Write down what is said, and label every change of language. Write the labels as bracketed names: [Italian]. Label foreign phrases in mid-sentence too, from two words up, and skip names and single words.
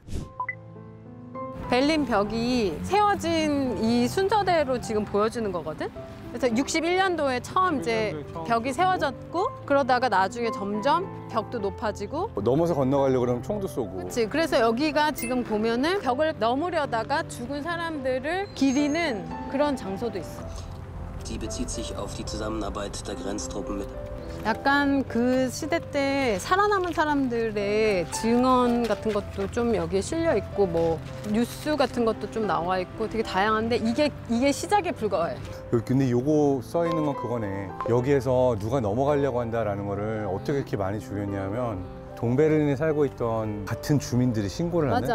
[Korean] 베를린 벽이 세워진 이 순서대로 지금 보여주는 거거든? 그래서 61년도에 처음 이제 벽이 세워졌고 그러다가 나중에 점점 벽도 높아지고 넘어서 건너가려고 그러면 총도 쏘고. 그렇지. 그래서 여기가 지금 보면은 벽을 넘으려다가 죽은 사람들을 기리는 그런 장소도 있어. [German] Die bezieht sich auf die Zusammenarbeit der Grenztruppen mit. [Korean] 약간 그 시대 때 살아남은 사람들의 증언 같은 것도 좀 여기에 실려 있고 뭐 뉴스 같은 것도 좀 나와 있고 되게 다양한데 이게 시작에 불과해. 근데 요거 써 있는 건 그거네. 여기에서 누가 넘어가려고 한다라는 거를 어떻게 이렇게 많이 죽였냐면 동베를린에 살고 있던 같은 주민들이 신고를 하는.